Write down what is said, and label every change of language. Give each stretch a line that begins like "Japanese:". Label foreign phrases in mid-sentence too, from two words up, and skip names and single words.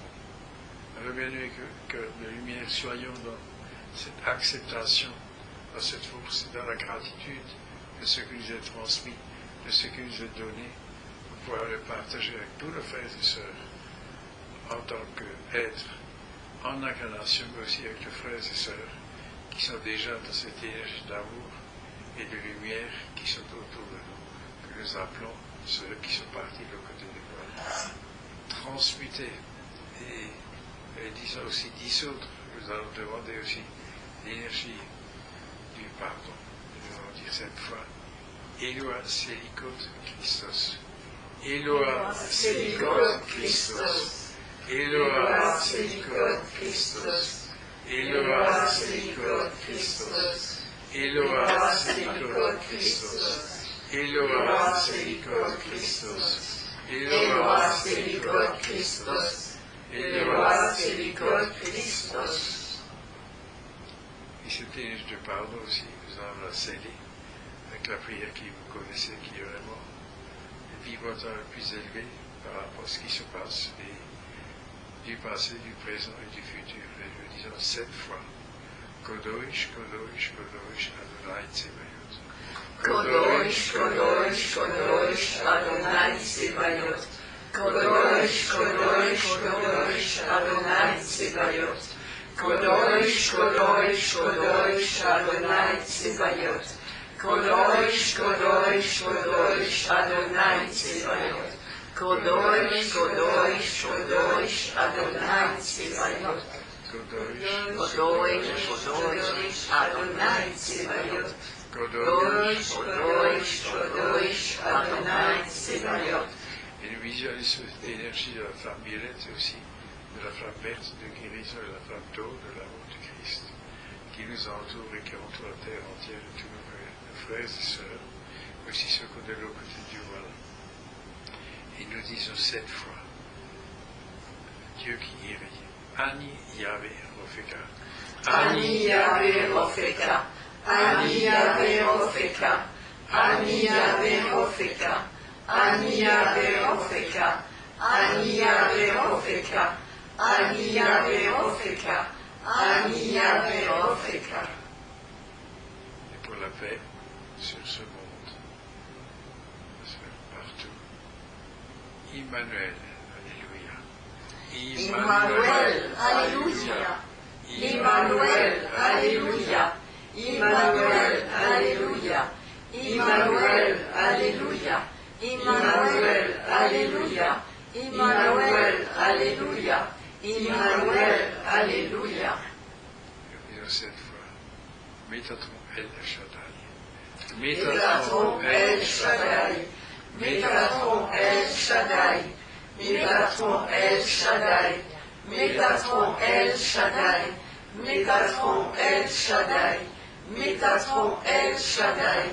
French: Alors bien aimé que de lumière, soyons dans cette acceptation, dans cette force, dans la gratitude de ce qui nous est transmis, de ce qui nous est donné, pour pouvoir le partager avec tous nos frères et sœurs, en tant qu'êtres en incarnation, mais aussi avec les frères et sœurs qui sont déjà dans cette énergie d'amour et de lumière qui sont autour de nous, que nous appelons ceux qui sont partis de l'autre côté du voile. Transmuter et disons aussi dissoudre, nous allons demander aussi l'énergie du pardon. Nous allons dire cette fois,
Hebrew: אלוה סליחות כריסטוס. אלוה סליחות כריסטוס. אלוה סליחות כריסטוס. אלוה סליחות כריסטוס. אלוה סליחות כריסטוס. אלוה סליחות כריסטוס. אלוה סליחות כריסטוס. אלוה סליחות כריסטוס.
French: Et cette énergie de pardon aussi, nous allons la sceller avec la prière que vous connaissez, qui est vraiment le vibratoire le plus élevé par rapport à ce qui se passe, et du passé, du présent et du futur. Et nous disons 7 fois,
Hebrew: קדוש, קדוש, קדוש, אדוני צבאות. קדוש, קדוש, קדוש, אדוני צבאות. קדוש, קדוש, קדוש, אדוני צבאות. קדוש, קדוש, קדוש, אדוני צבאות. קדוש, קדוש, קדוש, אדוני צבאות. קדוש, קדוש, קדוש, אדוני צבאות. קדוש, קדוש, אדוני צבאות. קדוש, קדוש, קדוש, אדוני צבאות.
French: Et nous visualisons cette énergie de la flamme violette aussi, de la flamme verte de guérison, de la flamme d'eau, de l'amour du Christ, qui nous entoure et qui entoure la terre entière et tous nos frères et sœurs, aussi ceux qui sont de l'autre côté du voile. Et nous disons 7 fois, Dieu qui guérit,
Hebrew: אני יהוה רופאך. אני יהוה רופאך. אני יהוה רופאך. אני יהוה רופאך. אני יהוה רופאך. אני יהוה רופאך. אני יהוה רופאך. אני יהוה רופאך.
French: Et pour la paix sur ce monde, partout. Immanuel, Alléluia. Immanuel, Alléluia. Immanuel, Alléluia. Immanuel, Alléluia. Immanuel, Alléluia. Immanuel, Alléluia. Immanuel, Alléluia. Immanuel, Alléluia. Disons 7 fois. Métatron El Shaddai. Métatron El Shaddai. Métatron El Shaddai. Métatron El Shaddai. Métatron El Shaddai. Métatron El Shaddai. Métatron El Shaddai.